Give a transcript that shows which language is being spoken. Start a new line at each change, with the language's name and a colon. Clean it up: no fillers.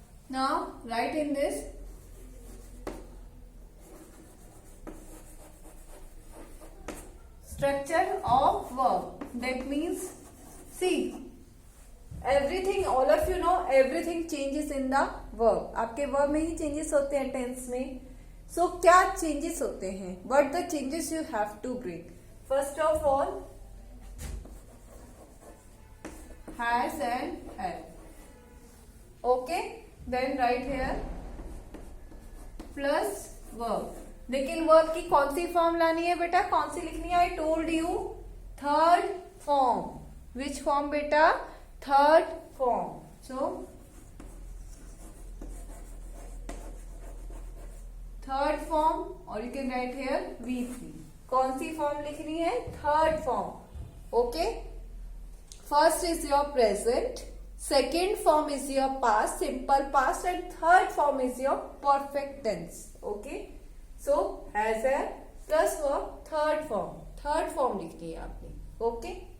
English: Now write in this structure of verb. That means, see, everything, all of you know, everything changes in the verb.
Hindi: आपके verb में ही changes होते हैं tense में. So क्या changes होते हैं?
English: What the changes you have to bring? First of all, has and have. Okay. Then write here plus verb.
Hindi: लेकिन verb की कौन सी फॉर्म लानी है बेटा? कौन सी लिखनी है?
English: I told you third form. Which form
Hindi: बेटा?
English: Third form. So third form, और you can write here V3.
Hindi: कौन सी फॉर्म लिखनी है?
English: Third form. Okay. First is your present, second form is your past, simple past, and third form is your perfect tense. Okay. So has a plus verb, third form
Hindi: लिखनी है आपने.
English: Okay.